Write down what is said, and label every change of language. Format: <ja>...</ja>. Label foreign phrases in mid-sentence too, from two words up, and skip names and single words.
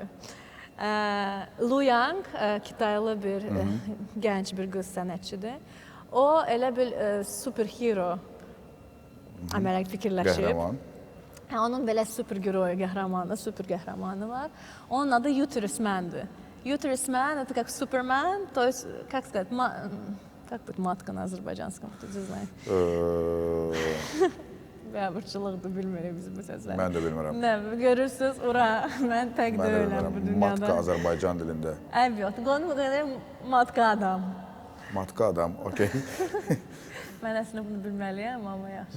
<az>Lu Yang, Kitaylı bir gənc bir qız sənətçidir. O elə bir superhero əmələ fikirləşib. Qəhrəman. Onun belə super qəhrəmanı var. Onun adı Uterus Man-dır. Uterus Man,</az> <ru>это как Superman, то есть, как сказать, как будет матка на азərbaycanском, ты знаешь?</ru> <az>Biabırçılıqdır, bilmirik biz bu sözləri. Mən də bilmirəm. Nə, görürsünüz, ura, mən tək deyiləm bu dünyada. Matka Azərbaycan dilində. Evet, qonu qədər matka adam. Matka adam, okey. Mən əslində bunu bilməliyəm, amma yaxşı.</az>